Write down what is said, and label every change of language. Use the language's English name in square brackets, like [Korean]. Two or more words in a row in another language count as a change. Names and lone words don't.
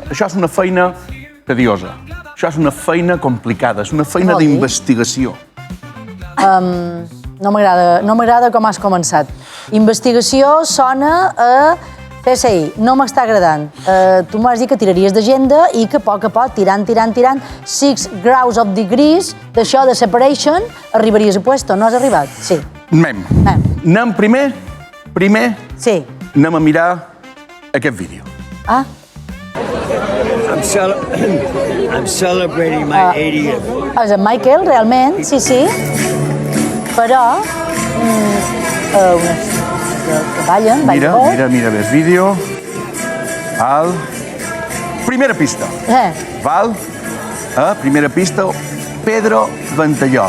[Catalan] Això és una feina tediosa. Això és una feina complicada, és una feina d'investigació. No m'agrada com has començat. Investigació sona a CSI, no m'està agradant. Tu m'has dit que tiraries d'agenda i que a poc, tirant, 6 graus [English] of degrees [Catalan] d'això de separation, arribaries a puesto. No has arribat? Sí. Anem primer, sí, anem a mirar aquest vídeo. Ah. [English] I'm celebrating my 80th. [Catalan] És en Michael, realment, sí. Però... que ballen, Mira el vídeo. Val. Primera pista. Val. Primera pista, Pedro Ventallol.